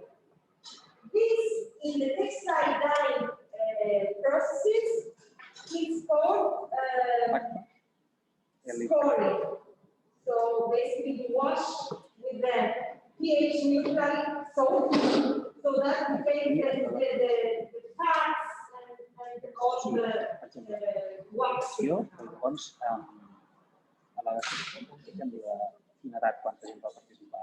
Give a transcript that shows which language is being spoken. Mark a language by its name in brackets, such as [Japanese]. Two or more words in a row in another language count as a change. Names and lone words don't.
[English] This, in the textile dyeing processes, is called scoring. So basically you wash with the pH neutral soap so that you take the fats and all the wax. [Catalan] Llavors, a la descripció hem de quina edat, quanta gent va participar.